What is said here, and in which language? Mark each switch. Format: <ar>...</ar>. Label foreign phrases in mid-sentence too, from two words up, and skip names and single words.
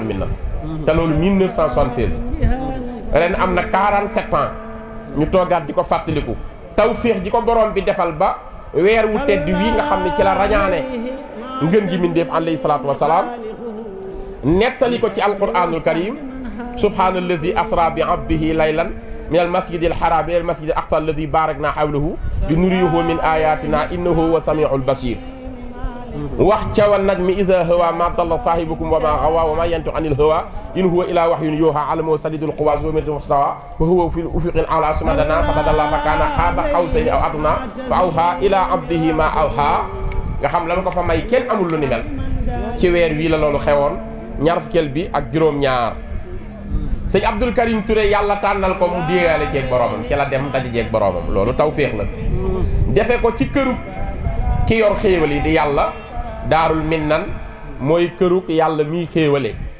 <wo>Minam te loolu 1976 ren am na 47 ans ñu toogaat di ko fàttaliku tawféex ji ko borom bi defal ba weer wu tedd wii nga xam ne ci la rañaane ngën gi mindeef</wo> <ar>عليه الصلاة والسلام</ar> <wo>nettali ko ci</wo> <ar>القرآن الكريم سبحان الذي أسرى بعبده ليلا من المسجد الحرام إلى المسجد الأقصى الذي باركنا حوله لنريه من آياتنا إنه هو السميع البصير</ar> <wo>wax ca wan</wo> <ar>النجم إذا هوى ما ضل صاحبكم وما غوى وما ينطق عن الهوى إن هو إلا وحي يوحى علمه شديد القوى ذو مرة فاستوى وهو في الأفق الأعلى ثم دنا فتدلى فكان قاب قوسين أو أدنى فأوحى إلى عبده ما أوحى</ar> <wo>nga xam la ko fa may kenn amul lu ni mel ci weer wii la loolu xewoon ñaar fukkeel bi ak juróom-ñaar sëñ Abdul Karim Touré yàlla tànnal ko mu déeyaale jeeg boroomam ci la dem daje jeeg boroomam loolu tawféex la defe ko ci këru ki yor xéewal yi di yàlla</wo> <ar>دار المنن</ar> <wo>mooy këru yàlla miy xéewale</wo>